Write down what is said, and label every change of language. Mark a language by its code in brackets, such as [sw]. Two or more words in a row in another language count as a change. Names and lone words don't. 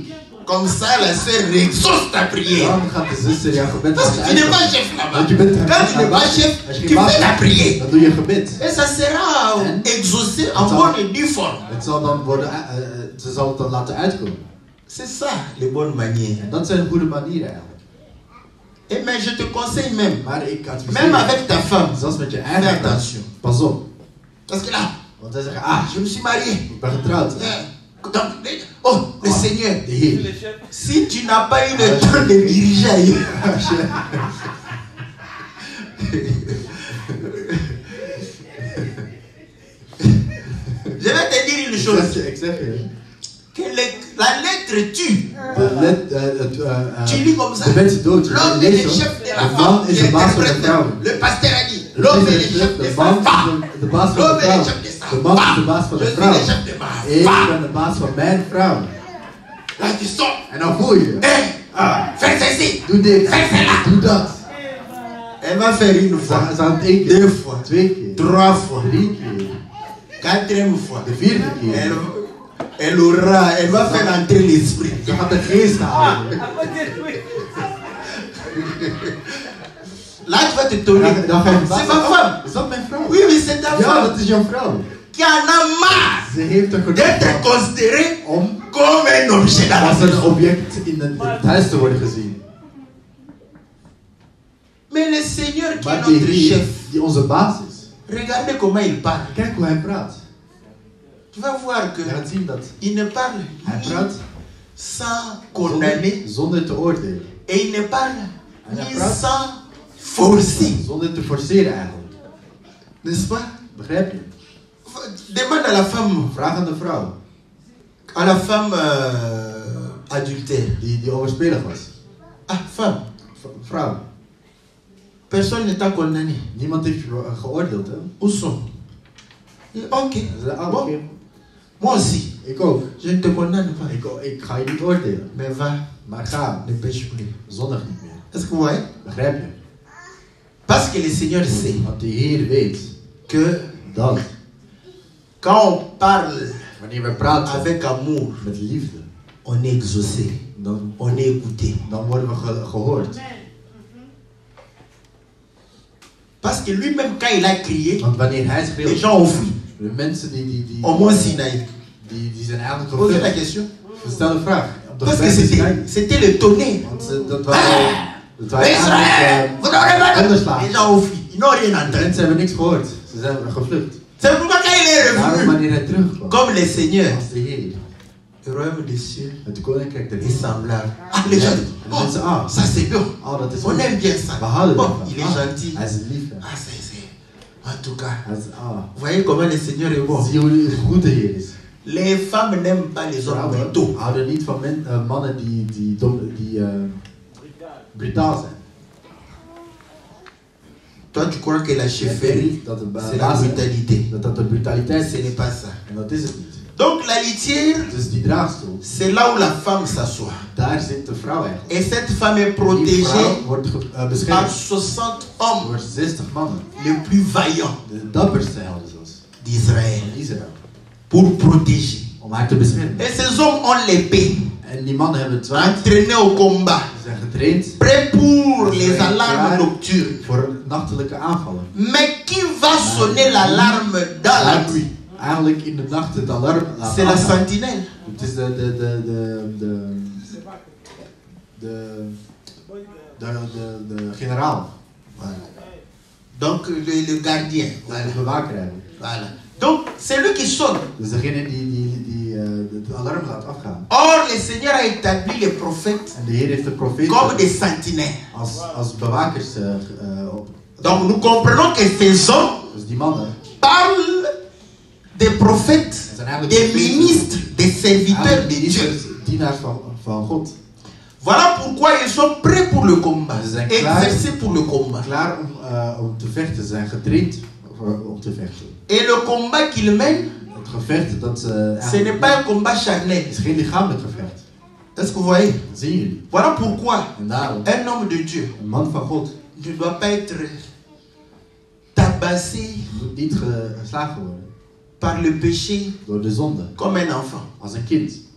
[fr] comme ça la sœur exauce ta prière. [nl] Dan gaat de zuster jouw gebed [fr] Parce que [nl] laten [fr] tu n'es pas [nl] uitvoeren. [fr] chef là-bas. [nl] Want je bent [fr] Quand tu n'es pas chef, [nl] Als je [fr] tu [nl] geen baas [fr] fais la [nl] bent, [fr] prière. [nl] dan doe je gebed. [fr] Et ça sera [nl] En? [fr] exaucé en [nl] Het zal- [fr] bonne et due forme. [nl] Het zal dan worden, ze zal het dan laten uitkomen. [fr] C'est ça, les bonnes manières. [nl] En dat zijn goede manieren eigenlijk. [fr] Et mais je te conseille même, [nl] Maar ik adviseer [fr] même [nl] je, [fr] avec ta femme, [nl] zelfs met je [fr] fais [nl] eigen vrouw, [fr] attention. [nl] pas op. [fr] Parce que là, [nl] Want zij zeggen, [fr] je me suis marié. [nl] ik ben getrouwd. [fr] Donc, oh, le Seigneur, [nl] De Heer. [fr] si tu n'as pas eu le temps de diriger ailleurs, [nl] Als je- [fr] je vais te dire une chose. [nl] Ik zeg je, [fr] Que la lettre tue. [nl] de [fr] Tu lis comme ça. [nl] de mensen dood. [fr] L'homme [nl] Je [fr] est [nl] leest [fr] le [nl] zo. [fr] chef de la [nl] De [fr] femme. [nl] man is de baas van de vrouw. [fr] Le pasteur a dit, [nl] De [fr] l'homme est le [nl] priester [fr] chef [nl] is [fr] de [nl] de [fr] sa [nl] man [fr] femme. [nl] is de baas van [fr] L'homme [nl] de [fr] est le [nl] vrouw. [fr] chef de sa [nl] De man is de [fr] femme. [nl] baas van [fr] Je [nl] de [fr] suis [nl] vrouw. [fr] le chef de ma [nl] Ik [fr] femme. [nl] ben de baas van mijn vrouw. [fr] Là, tu sors. [nl] En dan voel je. [fr] Fais ceci. [nl] Doe dit. [fr] Fais cela. [nl] Doe dat. [fr] Elle va faire une fois, [nl] Ze gaan het 1 keer. [fr] 2 fois, [nl] 2 keer. [fr] 3 fois, [nl] 3 keer. [fr] 4e fois. [nl] De 4e keer. [fr] Elle va faire entrer l'esprit. [nl] Ze gaat de geest halen. [fr] Là, tu vas te tourner. [nl] Dan ga je [fr] C'est ma femme. [nl] Is dat mijn vrouw? [fr] Oui, oui, c'est ta [nl] Ja, [fr] femme. [nl] dat is jouw vrouw. [fr] Qui en a marre [nl] Ze heeft er [fr] d'être [nl] genoeg van [fr] considérée [nl] om [fr] comme un objet dans la [nl] als een [fr] maison. [nl] object in het huis te worden gezien. [fr] Mais le Seigneur qui est [nl] Maar die [fr] notre [nl] Heer, [fr] chef, [nl] die onze baas is, [fr] regardez comment il parle. [nl] kijk hoe hij praat. [fr] Tu vas voir que [nl] Je gaat zien dat [fr] il ne parle [nl] hij [fr] ni [nl] praat [fr] sans condamner [nl] zonder te oordelen. [fr] et il ne parle [nl] Hij [fr] ni [nl] praat [fr] sans forcer. [nl] Zonder te forceren eigenlijk. [fr] N'est-ce pas? [nl] Begrijp je? [fr] Demande à la femme, [nl] Vraag aan de vrouw [fr] à la femme adultère. [nl] die overspelig was. [fr] Ah, femme, [nl] Vrouw, [fr] personne ne t'a condamné. [nl] niemand heeft je geoordeeld, hè? [fr] Où sont? [nl] Ok. Ze zei, ah, [fr] Bon. [nl] oké. [fr] Moi aussi, [nl] Ik ook. [fr] je ne te condamne pas. [nl] Ik ga je niet oordelen. [fr] Mais va, [nl] Maar ga, [fr] ne pêche plus. [nl] zondig niet meer. [fr] Est-ce que vous voyez? [nl] Begrijp je? [fr] Parce que le Seigneur sait [nl] Want de Heer weet [fr] que [nl] dat [fr] quand on parle [nl] wanneer we praten [fr] avec amour, [nl] met liefde, [fr] on est exaucé, [nl] dan [fr] on est écouté. [nl] worden we gehoord. [fr] Parce que lui-même, quand il a crié, [nl] Want wanneer hij [fr] les [nl] schreeuwt, [fr] gens ont fui. [nl] de mensen die [fr] Au mont Sinaï. [nl] die zijn eigenlijk [fr] Posez la [nl] gevlucht. [fr] question. [nl] Stel de vraag. Op de [fr] Parce que [nl] gebergte Sinaï. [fr] c'était le tonnerre. [nl] Want dat waren [fr] Israël, vous n'aurez pas [nl] Underslaan. [fr] Les gens ont fui. Ils n'ont rien entendu. [nl] Mensen hebben niks gehoord. Ze zijn gevlucht. [fr] C'est pourquoi quand il est [nl] Daarom [fr] revenu, [nl] wanneer hij terugkwam, [fr] comme le Seigneur, [nl] als de Heer, [fr] le royaume des cieux [nl] het koninkrijk der [fr] est [nl] hemel. [fr] semblable. Ah, les gens disent, [nl] En mensen, [fr] oh, ça c'est bien. [nl] oh, dat is [fr] On [nl] goed. [fr] aime bien ça. [nl] We houden [fr] Bon, [nl] ervan. [fr] il est gentil. [nl] Hij is lief. Hè. [fr] Ah, c'est. En tout cas, [nl] Hij is, [fr] vous voyez comment le Seigneur est bon. [nl] zie je hoe goed de Heer is. [fr] Les femmes n'aiment pas les hommes [nl] Vrouwen [fr] brutaux. [nl] houden niet van mannen die brutaal zijn. [fr] Toi, tu crois que la [nl] Jij [fr] chefferie, [nl] denkt dat een [fr] c'est la [nl] baas [fr] brutalité. [nl] dat de brutaliteit [fr] Ce [nl] is. [fr] n'est pas ça. [nl] En dat is het niet. [fr] Donc la litière, [nl] Dus die draagstoel, [fr] c'est là où la femme s'assoit. [nl] daar zit de vrouw eigenlijk. [fr] Et cette femme est [nl] Die [fr] protégée [nl] vrouw wordt [fr] par [nl] beschermd [fr] 60 hommes [nl] door 60 mannen. [fr] les plus vaillants [nl] De dapperste helden zelfs. [fr] d'Israël [nl] Van Israël. [fr] pour protéger. [nl] Om haar te beschermen. [fr] Et ces hommes ont l'épée, [nl] En die mannen hebben het zwaard. [fr] entraînés au combat, [nl] Ze zijn getraind [fr] prêts pour [nl] Ze [fr] les [nl] zijn [fr] alarmes [nl] klaar [fr] nocturnes. [nl] voor nachtelijke aanvallen. [fr] Mais qui va sonner l'alarme dans la nuit? [nl] eigenlijk in de nacht het alarm laten [fr] C'est la [nl] afgaan. [fr] sentinelle. [nl] Het is de generaal. [fr] Voilà. Donc le gardien. Voilà. [nl] De bewaker eigenlijk. [fr] Voilà. Donc c'est lui qui sonne. [nl] Dus degene die het alarm laat afgaan. [fr] Or le Seigneur a établi les prophètes [nl] En de Heer heeft de profeten [fr] comme des sentinelles. [nl] als bewakers op. [fr] Donc nous comprenons que ces hommes [nl] Dus die mannen [fr] parlent des prophètes, [nl] zijn eigenlijk [fr] des [nl] profeten, [fr] ministres, des serviteurs [nl] eigenlijk [fr] de Dieu. [nl] ministers, dienaars van God. [fr] Voilà pourquoi ils sont prêts pour le combat, [nl] Ze zijn klaar. [fr] exercés pour le combat. [nl] Klaar om te vechten, ze zijn getraind om te vechten. [fr] Et le combat qu'ils mènent, [nl] Het gevecht dat ze [fr] ce n'est pas un combat charnel. [nl] is geen lichamelijk gevecht. [fr] Est-ce que vous voyez? [nl] Dat zien jullie. [fr] Voilà pourquoi [nl] En daarom, [fr] un homme de Dieu [nl] een man van God [fr] ne doit pas être tabassé [nl] moet niet geslagen worden [fr] par le péché [nl] door de zonde. [fr] comme un enfant. [nl] Als een kind.